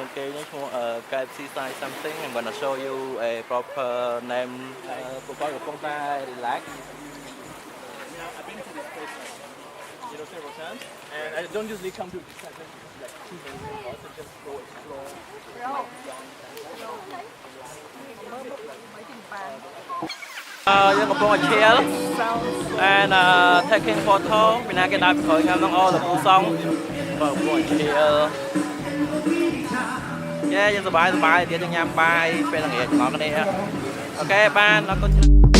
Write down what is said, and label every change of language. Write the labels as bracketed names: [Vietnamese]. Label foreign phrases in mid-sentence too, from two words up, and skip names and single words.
[Khmer] នេះឈ្មោះ KFC [English] Style something. I'm gonna show you a proper name. [Khmer] ប្រព័ន្ធកំពុងតែ relax. [English] I've been to this place several times, and I don't usually come to this kind of like too many people, so just go explore. [Khmer] យើងកំពុងតែ [English] chill and taking photo [Khmer] ពីណាគេដើរពីក្រោយខ្ញុំនឹងអូលោកពូសងកំពុងតែ chill យើងសប្បាយទៀតយើងញ៉ាំបាយពេលល្ងាចបងប្អូនគ្នាអូខេបានអរគុណ